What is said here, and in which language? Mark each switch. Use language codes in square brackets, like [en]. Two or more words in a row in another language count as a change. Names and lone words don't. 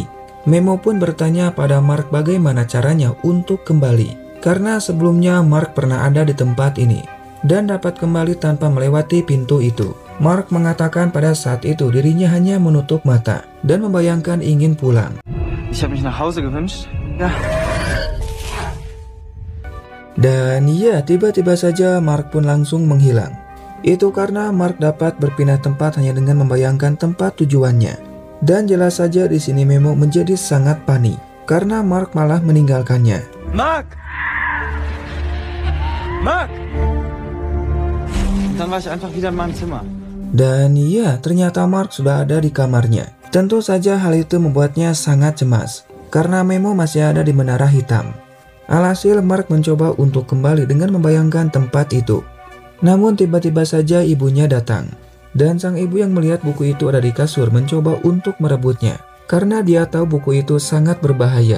[id] Memo pun bertanya pada Mark bagaimana caranya untuk kembali. Karena sebelumnya Mark pernah ada di tempat ini dan dapat kembali tanpa melewati pintu itu. Mark mengatakan pada saat itu dirinya hanya menutup mata dan membayangkan ingin pulang. [de] Ich habe mich nach Hause gewünscht. Ja. [id] Dan ya, tiba-tiba saja Mark pun langsung menghilang. Itu karena Mark dapat berpindah tempat hanya dengan membayangkan tempat tujuannya. Dan jelas saja di sini Memo menjadi sangat panik karena Mark malah meninggalkannya. Mark! Mark! [de] Dann war ich einfach wieder in meinem Zimmer. [id] Dan iya, ternyata Mark sudah ada di kamarnya. Tentu saja hal itu membuatnya sangat cemas karena Memo masih ada di menara hitam. Alhasil Mark mencoba untuk kembali dengan membayangkan tempat itu. Namun tiba-tiba saja ibunya datang. Dan sang ibu yang melihat buku itu ada di kasur mencoba untuk merebutnya karena dia tahu buku itu sangat berbahaya.